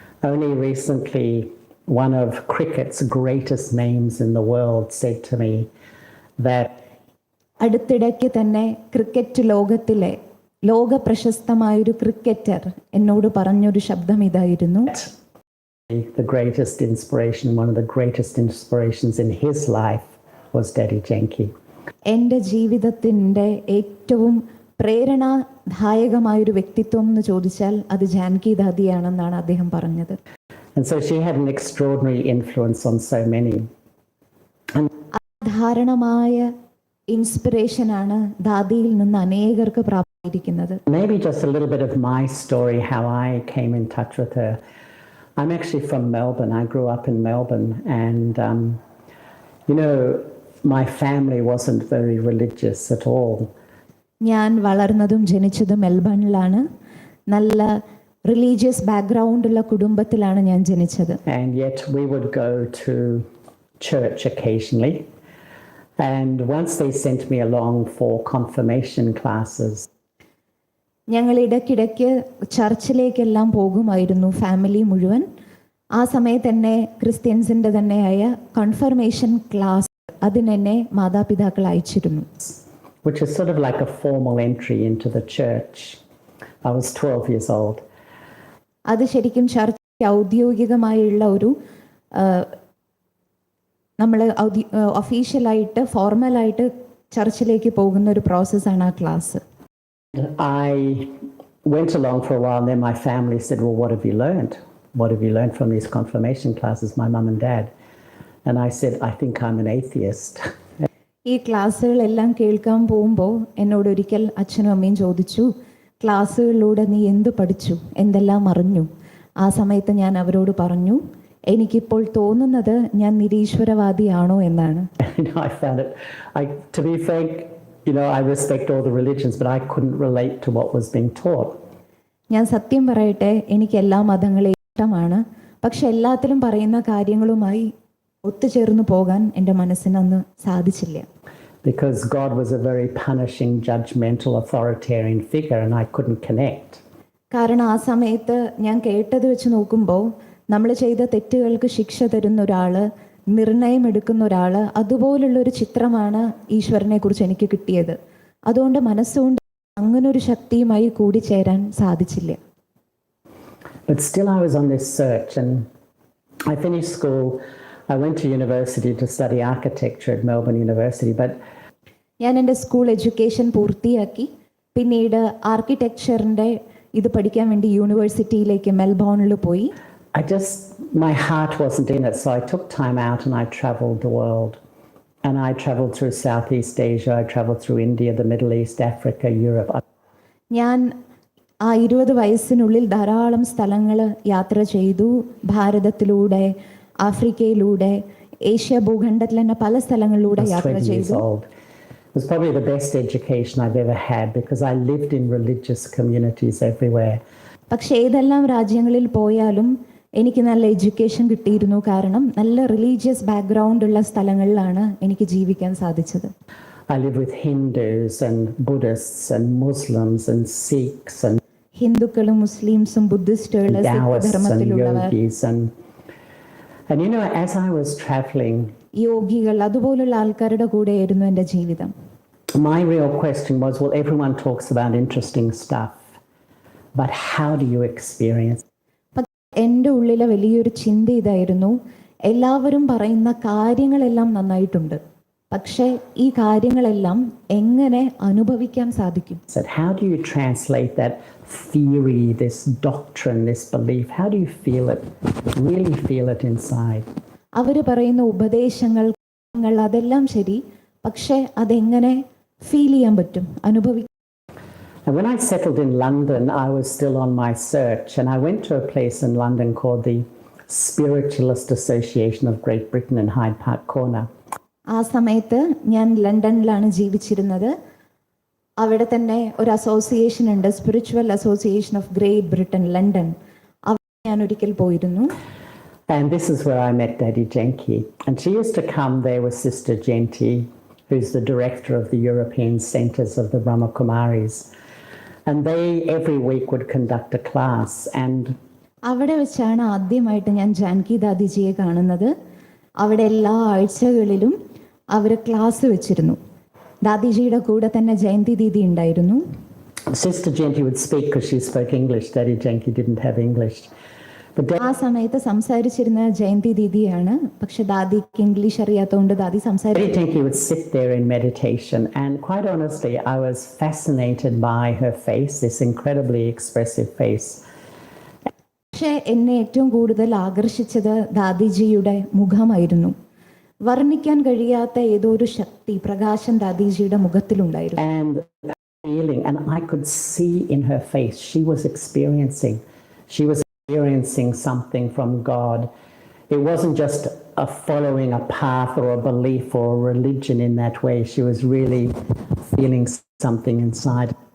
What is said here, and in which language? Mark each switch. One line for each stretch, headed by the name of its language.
English: Only recently, one of cricket's greatest names in the world said to me that
Malayalam: അടുത്തിടയ്ക്ക് തന്നെ cricket ലോകത്തിലെ ലോക പ്രശസ്തമായൊരു cricketer എന്നോട് പറഞ്ഞൊരു ശബ്ദം ഇതായിരുന്നു:
English: the greatest inspiration, one of the greatest inspirations in his life was Dadi Janki.
Malayalam: എൻ്റെ ജീവിതത്തിൻ്റെ ഏറ്റവും പ്രേരണാദായകമായൊരു വ്യക്തിത്വം എന്ന് ചോദിച്ചാൽ അത് ജാൻകി ദാദിയാണെന്നാണ് അദ്ദേഹം പറഞ്ഞത്.
English: And so she had an extraordinary influence on so many.
Malayalam: അസാധാരണമായ ഇൻസ്പിറേഷനാണ് ദാദിയിൽ നിന്ന് അനേകർക്ക് പ്രാപ്തിയിരിക്കുന്നത്.
English: Maybe just a little bit of my story, how I came in touch with her. I'm actually from Melbourne. I grew up in Melbourne, and you know, my family wasn't very religious at all.
Malayalam: ഞാൻ വളർന്നതും ജനിച്ചതും മെൽബണിലാണ്. നല്ല religious background ഉള്ള കുടുംബത്തിലാണ് ഞാൻ ജനിച്ചത്.
English: And yet we would go to church occasionally, and once they sent me along for confirmation classes.
Malayalam: ഞങ്ങൾ ഇടയ്ക്കിടയ്ക്ക് ചർച്ചിലേക്കെല്ലാം പോകുമായിരുന്നു, ഫാമിലി മുഴുവൻ. ആ സമയത്ത് തന്നെ ക്രിസ്ത്യൻസിൻ്റെ തന്നെയായ കൺഫർമേഷൻ ക്ലാസ് അതിനെന്നെ മാതാപിതാക്കൾ അയച്ചിരുന്നു.
English: Which is sort of like a formal entry into the church. I was 12 years old.
Malayalam: അത് ശരിക്കും ചർച്ച ഔദ്യോഗികമായുള്ള ഒരു നമ്മൾ ഒഫീഷ്യലായിട്ട് ഫോർമലായിട്ട് ചർച്ചിലേക്ക് പോകുന്ന ഒരു പ്രോസസ്സാണ് ആ class.
English: I went along for a while, and then my family said, well, what have you learned? What have you learned from these confirmation classes, my mum and dad? And I said, I think I'm an atheist.
Malayalam: ഈ ക്ലാസ്സുകളെല്ലാം കേൾക്കാൻ പോകുമ്പോൾ എന്നോട് ഒരിക്കൽ അച്ഛനും അമ്മയും ചോദിച്ചു, ക്ലാസ്സുകളിലൂടെ നീ എന്ത് പഠിച്ചു, എന്തെല്ലാം അറിഞ്ഞു? ആ സമയത്ത് ഞാൻ അവരോട് പറഞ്ഞു, എനിക്കിപ്പോൾ തോന്നുന്നത് ഞാൻ നിരീശ്വരവാദിയാണോ എന്നാണ്.
English: I found it, to be frank, you know, I respect all the religions, but I couldn't relate to what was being taught.
Malayalam: ഞാൻ സത്യം പറയട്ടെ, എനിക്ക് എല്ലാ മതങ്ങളെയും ഇഷ്ടമാണ്. പക്ഷെ എല്ലാത്തിലും പറയുന്ന കാര്യങ്ങളുമായി ഒത്തുചേർന്ന് പോകാൻ എൻ്റെ മനസ്സിന് അന്ന് സാധിച്ചില്ല.
English: Because God was a very punishing, judgmental, authoritarian figure, and I couldn't connect.
Malayalam: കാരണം ആ സമയത്ത് ഞാൻ കേട്ടത് വെച്ച് നോക്കുമ്പോൾ നമ്മൾ ചെയ്ത തെറ്റുകൾക്ക് ശിക്ഷ തരുന്ന ഒരാൾ, നിർണയം എടുക്കുന്ന ഒരാൾ, അതുപോലുള്ളൊരു ചിത്രമാണ് ഈശ്വരനെ കുറിച്ച് എനിക്ക് കിട്ടിയത്. അതുകൊണ്ട് മനസ്സുകൊണ്ട് അങ്ങനൊരു ശക്തിയുമായി കൂടിച്ചേരാൻ സാധിച്ചില്ല.
English: But still I was on this search, and I finished school. I went to university to study architecture at Melbourne University, but
Malayalam: ഞാൻ എൻ്റെ സ്കൂൾ എഡ്യൂക്കേഷൻ പൂർത്തിയാക്കി. പിന്നീട് ആർക്കിടെക്ചറിൻ്റെ ഇത് പഠിക്കാൻ വേണ്ടി യൂണിവേഴ്സിറ്റിയിലേക്ക് മെൽബോണിൽ പോയി.
English: My heart wasn't in it, so I took time out and I traveled the world. And I traveled through Southeast Asia, I traveled through India, the Middle East, Africa, Europe.
Malayalam: ഞാൻ ആ 20 വയസ്സിനുള്ളിൽ ധാരാളം സ്ഥലങ്ങൾ യാത്ര ചെയ്തു. ഭാരതത്തിലൂടെ, ആഫ്രിക്കയിലൂടെ, ഏഷ്യ ഭൂഖണ്ഡത്തിൽ തന്നെ പല സ്ഥലങ്ങളിലൂടെ
English: I was
Malayalam: യാത്ര
English: 20 years
Malayalam: ചെയ്തു.
English: old. It was probably the best education I've ever had because I lived in religious communities everywhere.
Malayalam: പക്ഷേ ഏതെല്ലാം രാജ്യങ്ങളിൽ പോയാലും എനിക്ക് നല്ല എഡ്യൂക്കേഷൻ കിട്ടിയിരുന്നു. കാരണം നല്ല റിലീജിയസ് ബാക്ക്ഗ്രൗണ്ട് ഉള്ള സ്ഥലങ്ങളിലാണ് എനിക്ക് ജീവിക്കാൻ സാധിച്ചത്.
English: I lived with Hindus and Buddhists and Muslims and Sikhs and
Malayalam: ഹിന്ദുക്കളും മുസ്ലിംസും ബുദ്ധിസ്റ്റുകൾ, Sikh
English: Taoists and
Malayalam: ധർമ്മത്തിലുള്ളവർ,
English: yogis and you know, as I was traveling,
Malayalam: യോഗികൾ, അതുപോലുള്ള ആൾക്കാരുടെ കൂടെയായിരുന്നു എൻ്റെ ജീവിതം.
English: my real question was, well, everyone talks about interesting stuff, but how do you experience?
Malayalam: എൻ്റെ ഉള്ളിലെ വലിയൊരു ചിന്ത ഇതായിരുന്നു, എല്ലാവരും പറയുന്ന കാര്യങ്ങളെല്ലാം നന്നായിട്ടുണ്ട്, പക്ഷേ ഈ കാര്യങ്ങളെല്ലാം എങ്ങനെ അനുഭവിക്കാൻ സാധിക്കും?
English: How do you translate that theory, this doctrine, this belief? How do you feel it, really feel it inside?
Malayalam: അവർ പറയുന്ന ഉപദേശങ്ങൾ അതെല്ലാം ശരി, പക്ഷേ അതെങ്ങനെ ഫീൽ ചെയ്യാൻ പറ്റും, അനുഭവിക്കാൻ?
English: And when I settled in London, I was still on my search, and I went to a place in London called the Spiritualist Association of Great Britain in Hyde Park Corner.
Malayalam: ആ സമയത്ത് ഞാൻ ലണ്ടനിലാണ് ജീവിച്ചിരുന്നത്. അവിടെ തന്നെ ഒരു association ഉണ്ട്, spiritual association of great Britain, London. അവിടെ ഞാൻ ഒരിക്കൽ പോയിരുന്നു.
English: And this is where I met Dadi Janki. And she used to come there with Sister Janki, who's the director of the European Centers of the BrahmaKumaris. And they every week would conduct a class. And
Malayalam: അവിടെ വെച്ചാണ് ആദ്യമായിട്ട് ഞാൻ ജാൻകി ദാദിജിയെ കാണുന്നത്. അവിടെ എല്ലാ ആഴ്ചകളിലും അവർ class വെച്ചിരുന്നു. ദാദിജിയുടെ കൂടെ തന്നെ ജയന്തി ദീദി ഉണ്ടായിരുന്നു.
English: Sister Janki would speak because she spoke English. Dadi Janki didn't have English.
Malayalam: ആ സമയത്ത് സംസാരിച്ചിരുന്ന ജയന്തി ദീദിയാണ്, പക്ഷെ ദാദിക്ക് English അറിയാത്തതുകൊണ്ട് ദാദി
English: Dadi Janki would sit there in meditation, and quite honestly, I was fascinated by her face, this incredibly expressive face.
Malayalam: പക്ഷെ എന്നെ ഏറ്റവും കൂടുതൽ ആകർഷിച്ചത് ദാദിജിയുടെ മുഖമായിരുന്നു. വർണ്ണിക്കാൻ കഴിയാത്ത ഏതോ ഒരു ശക്തി, പ്രകാശം ദാദിജിയുടെ മുഖത്തിലുണ്ടായിരുന്നു.
English: And feeling, and I could see in her face, she was experiencing something from God. It wasn't just a following a path or a belief or a religion in that way. She was really feeling something inside.